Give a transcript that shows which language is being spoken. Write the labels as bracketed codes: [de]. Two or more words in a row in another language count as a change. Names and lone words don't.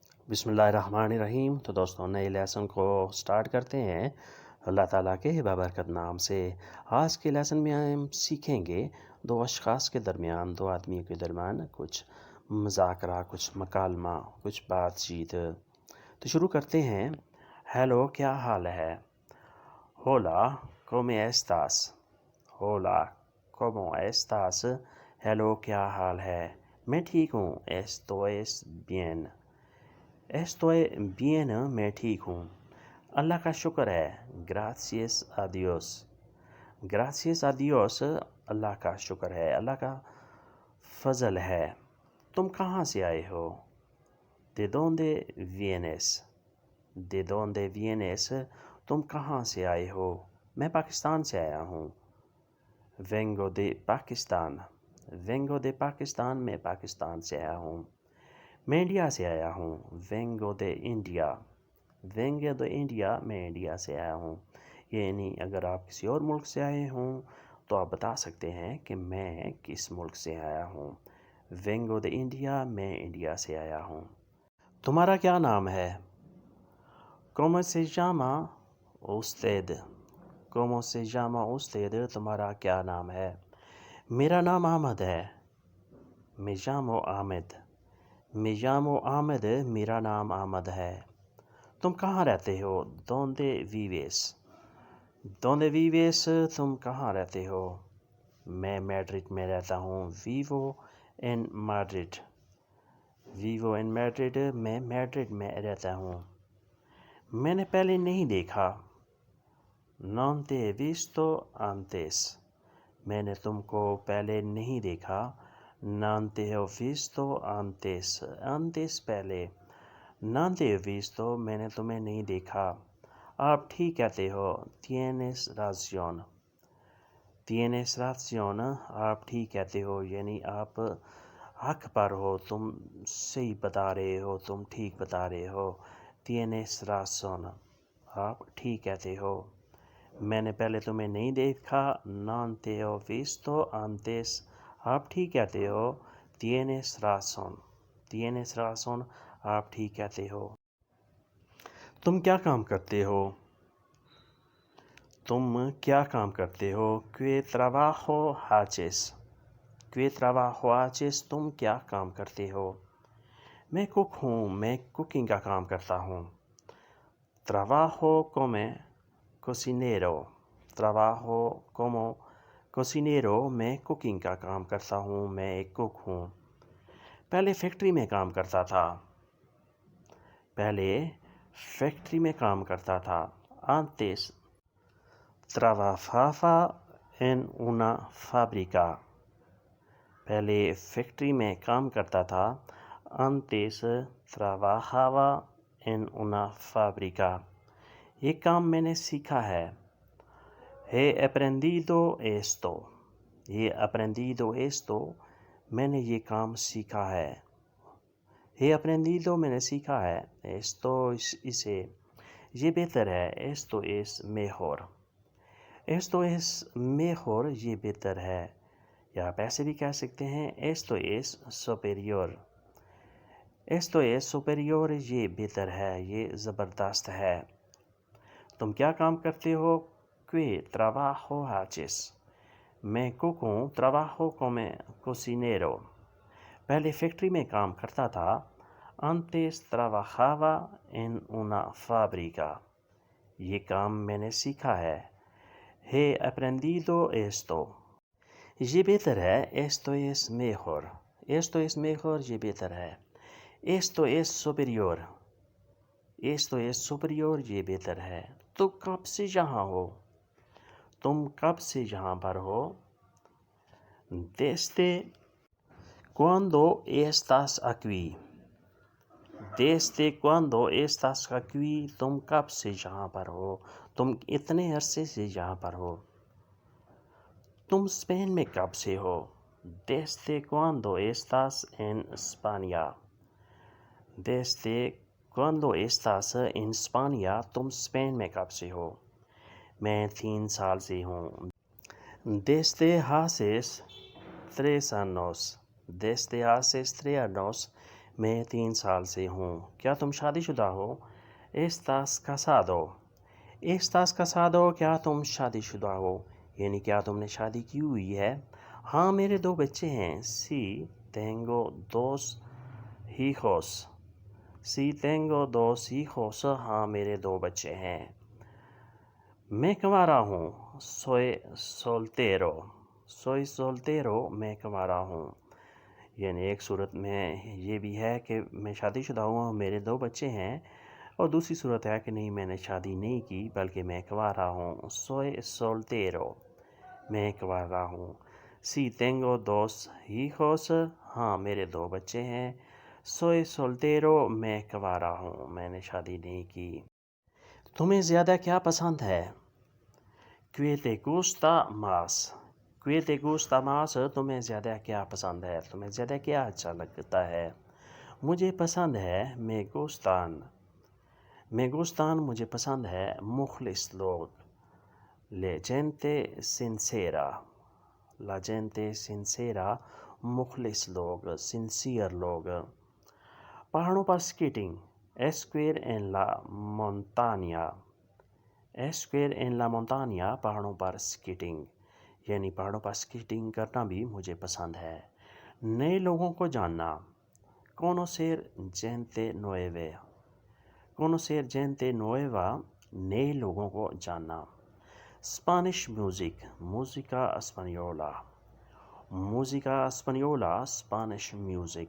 [ur] بسم اللہ الرحمن الرحیم۔ تو دوستوں نئے لیسن کو سٹارٹ کرتے ہیں اللہ تعالیٰ کے بابرکت نام سے۔ آج کے لیسن میں ہم سیکھیں گے دو اشخاص کے درمیان، دو آدمیوں کے درمیان کچھ مذاکرہ، کچھ مکالمہ، کچھ بات چیت۔ تو شروع کرتے ہیں۔ ہیلو، کیا حال ہے؟ [es] ہولا come estás؟ ہولا como estás؟ [ur] ہیلو، کیا حال ہے؟ میں ٹھیک ہوں، [es] estoy bien۔ estoy bien، [ur] میں ٹھیک ہوں۔ اللہ کا شکر ہے، [es] gracias a Dios۔ gracias a Dios، [ur] اللہ کا شکر ہے، اللہ کا فضل ہے۔ تم کہاں سے آئے ہو؟ [es] de dónde vienes؟ de dónde vienes، [ur] تم کہاں سے آئے ہو؟ میں پاکستان سے آیا ہوں۔ [es] vengo de Pakistan۔ vengo de Pakistan، [ur] میں پاکستان سے آیا ہوں۔ میں انڈیا سے آیا ہوں۔ [es] vengo de India۔ vengo de India، [ur] میں انڈیا سے آیا ہوں۔ یعنی اگر آپ کسی اور ملک سے آئے ہوں تو آپ بتا سکتے ہیں کہ میں کس ملک سے آیا ہوں۔ [es] vengo de India، [ur] میں انڈیا سے آیا ہوں۔ تمہارا کیا نام ہے؟ [es] ¿Cómo se llama usted؟ ¿Cómo se llama usted؟ [ur] تمہارا کیا نام ہے؟ میرا نام احمد ہے۔ [es] me llamo Ahmed۔ me llamo Ahmed، [ur] میرا نام احمد ہے۔ تم کہاں رہتے ہو؟ [es] ¿Dónde vives؟ ¿Dónde vives، [ur] تم کہاں رہتے ہو؟ میں میڈرڈ میں رہتا ہوں۔ [es] vivo en Madrid۔ vivo en Madrid، [ur] میں میڈرڈ میں رہتا ہوں۔ میں نے پہلے نہیں دیکھا۔ [es] non te he visto antes۔ [ur] میں نے تم کو پہلے نہیں دیکھا۔ [es] non te he visto antes۔ antes پہلے۔ non te he visto، [ur] میں نے تمہیں نہیں دیکھا۔ آپ ٹھیک کہتے ہو۔ [es] tienes razón۔ tienes razón، [ur] آپ ٹھیک کہتے ہو، یعنی آپ حق پر ہو، تم صحیح بتا رہے ہو، تم ٹھیک بتا رہے ہو۔ [es] tienes razón، [ur] آپ ٹھیک کہتے ہو۔ میں نے پہلے تمہیں نہیں دیکھا۔ [es] non te he visto antes، [ur] آپ ٹھیک کہتے ہو۔ [es] tienes razón۔ tienes razón، [ur] آپ ٹھیک کہتے ہو۔ تم کیا کام کرتے ہو؟ تم کیا کام کرتے ہو؟ [es] ¿Qué trabajo haces؟ ¿Qué trabajo haces، [ur] تم کیا کام کرتے ہو؟ میں کک ہوں، میں کوکنگ کا کام کرتا ہوں۔ [es] trabajo como cocinero۔ trabajo como cocinero، [ur] میں کوکنگ کا کام کرتا ہوں، میں ایک کک ہوں۔ پہلے فیکٹری میں کام کرتا تھا۔ پہلے فیکٹری میں کام کرتا تھا۔ [es] antes trabajaba en una fábrica۔ [ur] پہلے فیکٹری میں کام کرتا تھا۔ [es] antes trabajaba en una fábrica۔ [ur] یہ کام میں نے سیکھا ہے۔ [es] he aprendido esto۔ he aprendido esto، [ur] میں نے یہ کام سیکھا ہے۔ [es] he aprendido، [ur] میں نے سیکھا ہے۔ esto اسے، یہ بہتر ہے۔ [es] esto es mejor۔ esto es mejor، [ur] یہ بہتر ہے، یا آپ ایسے بھی کہہ سکتے ہیں [es] esto es superior۔ esto es superior، [ur] یہ بہتر ہے، یہ زبردست ہے۔ تم کیا کام کرتے ہو؟ [es] ¿Qué trabajo haces؟ [ur] میں کک ہوں۔ [es] trabajo como cocinero۔ [ur] پہلے فیکٹری میں کام کرتا تھا۔ [es] antes trabajaba en una fábrica۔ [ur] یہ کام میں نے سیکھا ہے۔ [es] he aprendido esto۔ [ur] یہ بہتر ہے۔ [es] esto es mejor۔ esto es mejor، [ur] یہ بہتر ہے۔ [es] esto es superior۔ esto es superior، [ur] یہ بہتر ہے۔ تم کب سے یہاں ہو؟ تم کب سے یہاں پر ہو؟ [es] desde cuándo estás aquí؟ desde cuándo estás aquí، [ur] تم کب سے یہاں پر ہو، تم اتنے عرصے سے یہاں پر ہو۔ تم اسپین میں کب سے ہو؟ [es] desde cuándo estás en España؟ desde cuándo estás en España، [ur] تم اسپین میں کب سے ہو؟ میں 3 سال سے ہوں۔ [es] desde hace 3 años۔ desde hace 3 años، [ur] میں 3 سال سے ہوں۔ کیا تم شادی شدہ ہو؟ [es] estás casado؟ estás casado [ur] کیا تم شادی شدہ ہو؟ یعنی کیا تم نے شادی کی ہوئی ہے؟ ہاں میرے 2 بچے ہیں۔ [es] sí tengo 2 hijos۔ sí tengo 2 hijos، [ur] ہاں میرے 2 بچے ہیں۔ میں کنوارا ہوں۔ [es] soy soltero۔ soy soltero [ur] میں کنوارا ہوں۔ یعنی ایک صورت میں یہ بھی ہے کہ میں شادی شدہ ہوں اور میرے 2 بچے ہیں، اور دوسری صورت ہے کہ نہیں میں نے شادی نہیں کی بلکہ میں کنوارا ہوں۔ [es] soy soltero [ur] میں کنوارا ہوں۔ [es] sí tengo 2 hijos، [ur] ہاں میرے 2 بچے ہیں۔ [es] soy soltero [ur] میں کنوارا ہوں، میں نے شادی نہیں کی۔ تمہیں زیادہ کیا پسند ہے؟ [es] ¿Qué te gusta más؟ ¿Qué te gusta más [ur] تمہیں زیادہ کیا پسند ہے؟ تمہیں زیادہ کیا اچھا لگتا ہے؟ مجھے پسند ہے [es] me gustan۔ me gustan [ur] مجھے پسند ہے مخلص لوگ، [es] la gente sincera۔ la gente sincera [ur] مخلص لوگ، sincere لوگ۔ پہاڑوں پر سکیٹنگ، [es] esquir en la montaña۔ esquir en la montaña [ur] پہاڑوں پر سکیٹنگ، یعنی پہاڑوں پر سکیٹنگ کرنا بھی مجھے پسند ہے۔ نئے لوگوں کو جاننا، [es] conocer gente nueva۔ conocer gente nueva [ur] نئے لوگوں کو جاننا۔ [en] Spanish music, [es] música española۔ música española [en] Spanish music.